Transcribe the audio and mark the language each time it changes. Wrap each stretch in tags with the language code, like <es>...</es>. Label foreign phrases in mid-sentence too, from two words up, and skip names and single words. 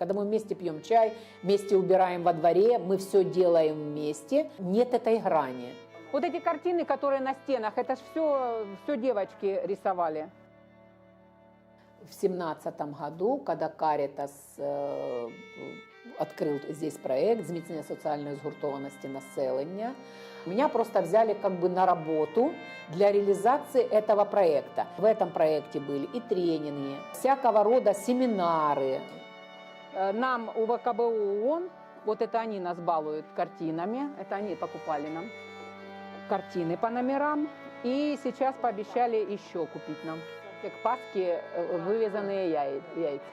<ru>Когда мы вместе пьем чай, вместе убираем во дворе, мы все делаем вместе, нет этой грани. Вот эти картины, которые на стенах, это ж все девочки рисовали. В 2017 году, когда Карітас открыл здесь проект «Зміцнення соціальної згуртованості населення», меня просто взяли как бы на работу для реализации этого проекта. В этом проекте были и тренинги, всякого рода семинары. Нам УВКБУ ООН, вот это они нас балуют картинами, это они покупали нам картины по номерам, и сейчас пообещали еще купить нам к Пасхе вывезенные яйца.</ru>